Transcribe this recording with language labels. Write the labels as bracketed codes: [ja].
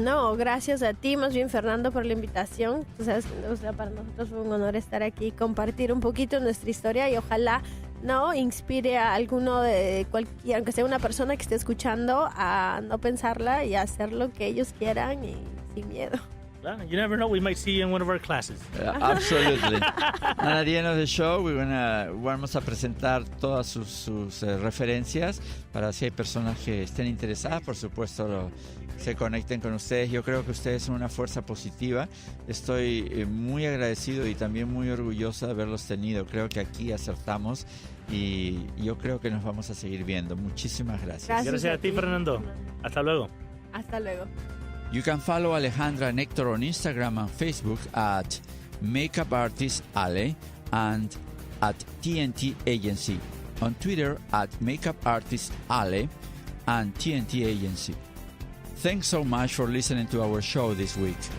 [es] No, gracias a ti, más bien Fernando, por la invitación. Tú sabes, para nosotros fue un honor estar aquí y compartir un poquito nuestra historia y ojalá inspire a alguno y aunque sea una persona que esté escuchando, a no pensarla y a hacer lo que ellos quieran y sin miedo. [en] You never know, we might see you in one of our classes. Absolutely. And at the end of the show, [es] vamos a presentar todas sus referencias para si hay personas que estén interesadas, por supuesto, se conecten con ustedes. Yo creo que ustedes son una fuerza positiva. Estoy muy agradecido y también muy orgulloso de haberlos tenido. Creo que aquí acertamos y yo creo que nos vamos a seguir viendo. Muchísimas gracias. Gracias a ti, Fernando. Hasta luego. Hasta luego. [en] You can follow Alejandra and Hector on Instagram and Facebook at Makeup Artist Ale and at TNT Agency. On Twitter at Makeup Artist Ale and TNT Agency. Thanks so much for listening to our show this week.